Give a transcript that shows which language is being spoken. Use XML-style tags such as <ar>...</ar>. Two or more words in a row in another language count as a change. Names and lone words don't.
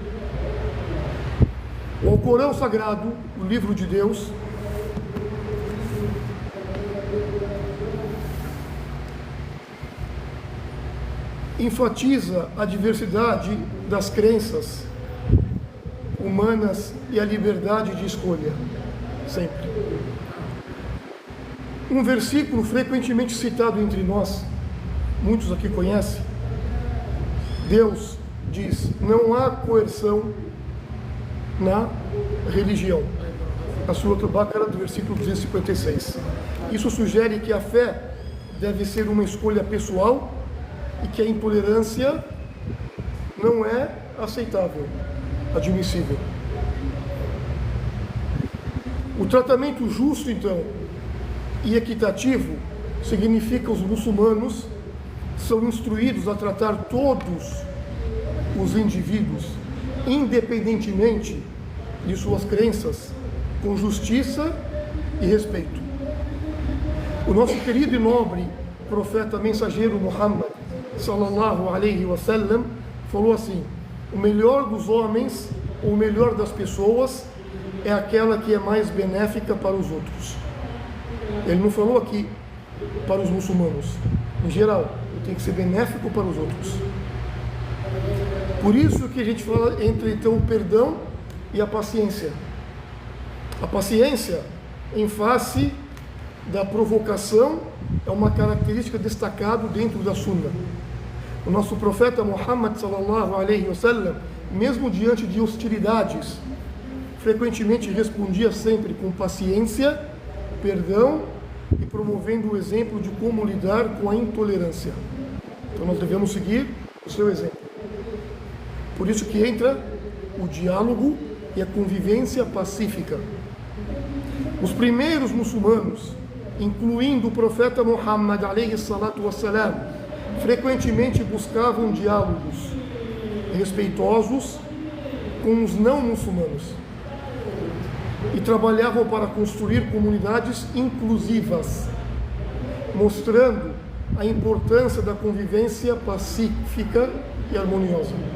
<pt>O Alcorão Sagrado, o livro de Deus, enfatiza a diversidade das crenças humanas e a liberdade de escolha, sempre. Um versículo frequentemente citado entre nós, muitos aqui conhecem, Deus diz: não há coerção na religião. A Surat al-Baqarah, do versículo 256. Isso sugere que a fé deve ser uma escolha pessoal e que a intolerância não é aceitável, admissível. O tratamento justo, então, e equitativo significa que os muçulmanos são instruídos a tratar todos os indivíduos, independentemente de suas crenças, com justiça e respeito. O nosso querido e nobre profeta mensageiro Muhammad</pt> <ar>صلى الله عليه وسلم</ar> <pt>falou assim: o melhor dos homens, ou o melhor das pessoas, é aquela que é mais benéfica para os outros. Ele não falou aqui para os muçulmanos, em geral, tem que ser benéfico para os outros. Por isso que a gente fala entre então o perdão e a paciência. A paciência em face da provocação é uma característica destacada dentro da Sunna. O nosso profeta Muhammad</pt> <ar>صلى الله عليه وسلم,</ar> <pt>mesmo diante de hostilidades, frequentemente respondia sempre com paciência, perdão e promovendo o exemplo de como lidar com a intolerância. Então nós devemos seguir o seu exemplo. Por isso que entra o diálogo e a convivência pacífica. Os primeiros muçulmanos, incluindo o profeta Muhammad</pt> <ar>عليه الصلاة والسلام,</ar> <pt>frequentemente buscavam diálogos respeitosos com os não muçulmanos e trabalhavam para construir comunidades inclusivas, mostrando a importância da convivência pacífica e harmoniosa.</pt>